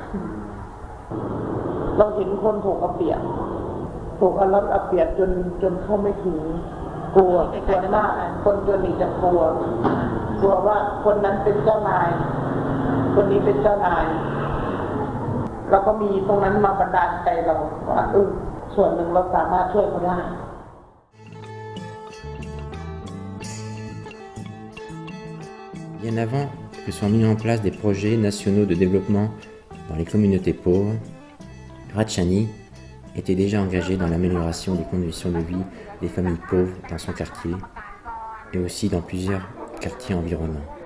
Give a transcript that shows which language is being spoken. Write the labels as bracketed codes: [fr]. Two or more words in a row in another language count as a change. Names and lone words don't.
[th] เราเห็นคนถูกเอาเปรียบถูกเอารัดเอาเปรียบจนเข้าไม่ถึงกลัวมากคนจนนี่จะกลัวว่าคนนั้นเป็นเจ้านายคนนี้เป็นเจ้านายเราก็มีตรงนั้นมาบันดาลใจเราว่าส่วนหนึ่งเราสามารถช่วยเขาได้ [fr] Bien avant que soient mis en place des projets nationaux de développement dans les communautés pauvres, Ratchani était déjà engagé dans l'amélioration des conditions de vie des familles pauvres dans son quartier et aussi dans plusieurs quartiers environnants.